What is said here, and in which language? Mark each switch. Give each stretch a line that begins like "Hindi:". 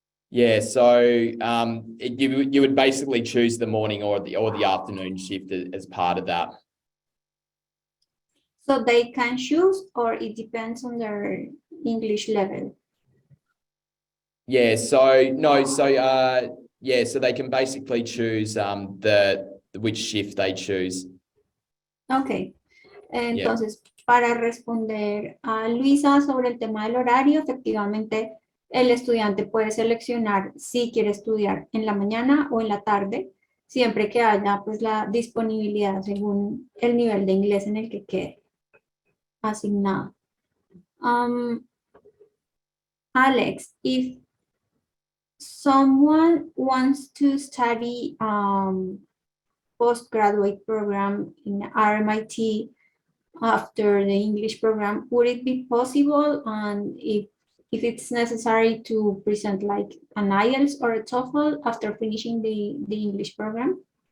English: Yeah, so you would basically choose the morning or the afternoon shift as part of that. So they can choose, or it depends on their English level? Yeah, so no, so yeah, so they can basically choose which shift they choose.
Spanish: Ok, entonces para responder a Luisa sobre el tema del horario, efectivamente el estudiante puede seleccionar si quiere estudiar en la mañana o en la tarde, siempre que haya pues la disponibilidad según el nivel de inglés en el que quede asignado.
English: Alex, someone wants to study postgraduate program in RMIT after the English program, would it be possible? And if it's necessary to present like an IELTS or a TOEFL after finishing the English program?